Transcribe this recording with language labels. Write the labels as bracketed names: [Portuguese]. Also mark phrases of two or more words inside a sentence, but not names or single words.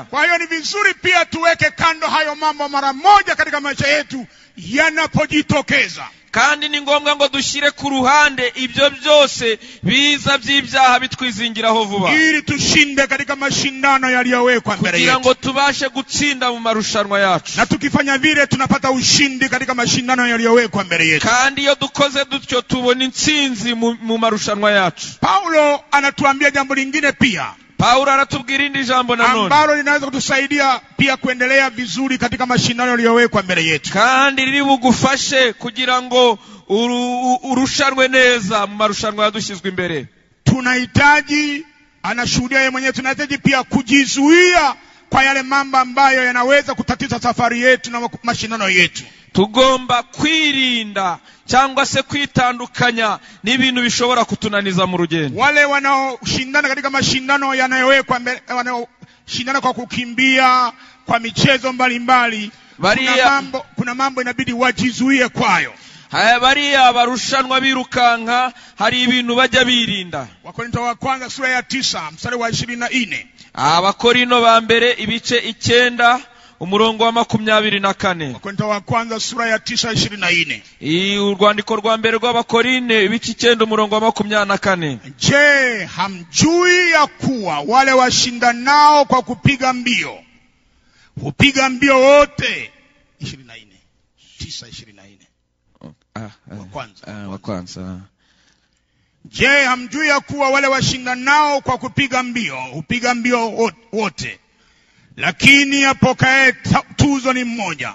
[Swahili] Kwa hiyo ni vizuri pia tuweke kando hayo mambo mara moja katika maisha yetu yanapojitokeza. [Kinyarwanda] Kandi ni ngombwa ngo dushyire ku ruhande ibyo byose biza by'ibyaha bitwizingiraho vuba, [Swahili] ili tushinde katika mashindano yaliyowekwa mbele yetu, [Kinyarwanda] kugira ngo tubashe gutsinda mu marushanwa yacu. [Swahili] Na tukifanya vile tunapata ushindi katika mashindano yaliyowekwa mbele yetu. [Kinyarwanda] Kandi iyo dukoze dutyo tubona intsinzi mu marushanwa yacu. [Swahili] Paulo anatuambia jambo lingine pia. [Kinyarwanda] Paulo anatubwira indi jambo nanone [Swahili] ambalo linaweza kutusaidia pia kuendelea vizuri katika mashindano yaliyowekwa mbele yetu, [Kinyarwanda] kandi riri bugufashe kugira ngo urushanwe neza mu marushanwa yadushyizwe imbere. [Swahili] tunahitaji, anashuhudia yeye mwenyewe, tunahitaji pia kujizuia kwa yale mambo ambayo yanaweza kutatiza safari yetu na mashindano yetu. [Kinyarwanda] Tugomba kwirinda cyangwa se kwitandukanya n'ibintu bishobora kutunaniza mu rugendo. [Swahili] Wale wanaoshindana katika mashindano yanayowekwa, wanaoshindana kwa kukimbia, kwa michezo mbalimbali, kuna mambo inabidi wajizuie kwayo. [Kinyarwanda] Bariya barushanwa birukanka hari ibintu bajya birinda. [Swahili] Wakorintho wa kwanza sura ya 9 mstari wa 24. [Kinyarwanda] Abakorino ba mbere ibice 9 umurongo wa 24. [Swahili] Wakorintho wa kwanza sura ya 9:24. [Kinyarwanda] Urwandiko rwa mbere rw'Abakorine ibice 9 umurongo wa 24. [Swahili] Je, hamjui ya kuwa wale washindanao kwa kupiga mbio hupiga mbio wote? 24 9:24. Wa kwanza. Je, hamjui ya kuwa wale washindanao kwa kupiga mbio hupiga mbio wote, lakini apokaye tuzo ni mmoja?